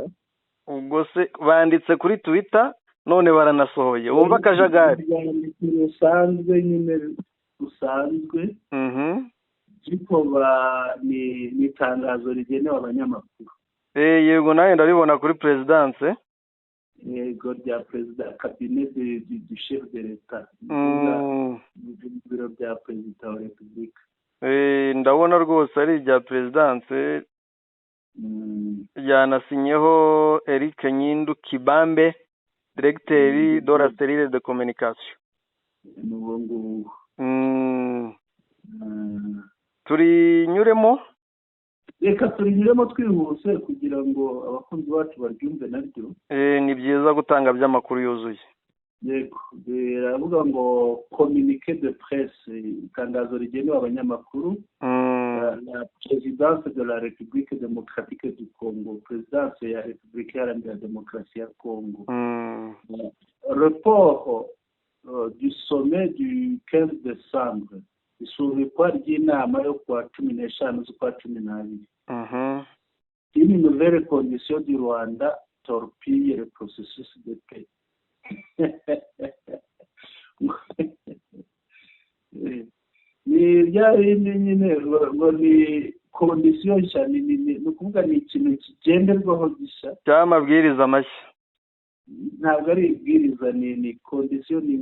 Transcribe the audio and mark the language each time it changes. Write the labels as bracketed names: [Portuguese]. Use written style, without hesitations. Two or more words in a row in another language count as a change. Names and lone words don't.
[Kinyarwanda] Ubwo se banditse kuri Twitter none baranasohoye, wumva akajagari. Rusanzwe nyine rusanzwe, ariko ni itangazo rigenewe abanyamakuru. Yego, nawe ndabibona kuri Presidence. [French] Yego, [Kinyarwanda] rya Perezida [French] Cabinet du Chef de l'État, [Kinyarwanda] mu biro bya Perezida wa Repubulika. Ndabona rwose ari irya Presidence, ryanasinyeho Eric Nyindu Kibambe, [French] Directeur de la cellule de communication. [Kinyarwanda] Turi nyuremo reka turinyuremo twihuse kugira ngo abakunzi bacu baryumve naryo. Ni byiza gutanga by'amakuru yuzuye. Yego, biravuga ngo [French] communiqué de presse, [Kinyarwanda] itangazo rigenewe abanyamakuru. [French] La présidence de la République démocratique du Congo, présidence [Kinyarwanda] ya République iharanira demokarasi ya Congo. [French] Report du sommet du 15 décembre, [Kinyarwanda] isubikwa ry'inama yo kuwa 15 z'ukwa 12. [French] Une nouvelle condition du Rwanda torpille le processus de paix. [Kinyarwanda] Ni bya bindi nyine ngo ni kondisiyo nshya, ni ukuvuga ni ikintu kigenderwaho gishya cy'amabwiriza mashya. Ntabwo ari ibwiriza, ni kondisiyo, ni